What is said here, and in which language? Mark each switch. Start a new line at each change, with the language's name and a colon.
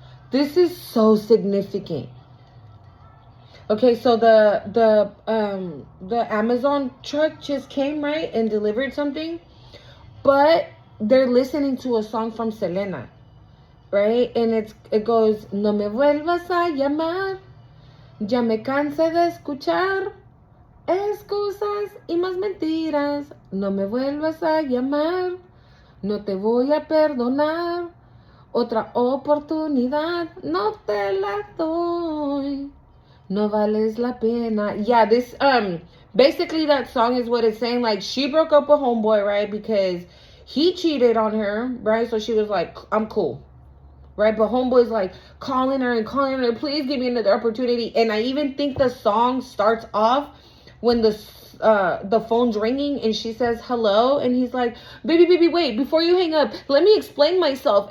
English: This is so significant. Okay, so the Amazon truck just came, right, and delivered something, but they're listening to a song from Selena, right? And it goes,
Spanish: no me vuelvas a llamar, ya me cansé de escuchar excusas y más mentiras, no me vuelvas a llamar, no te voy a perdonar, otra oportunidad no te la doy. No vales la pena.
English: Yeah, this basically that song is what it's saying. Like, she broke up with homeboy, right? Because he cheated on her, right? So she was like, I'm cool, right? But homeboy's like calling her and calling her, please give me another opportunity. And I even think the song starts off when the phone's ringing and she says hello, and he's like, baby, wait, before you hang up, let me explain myself.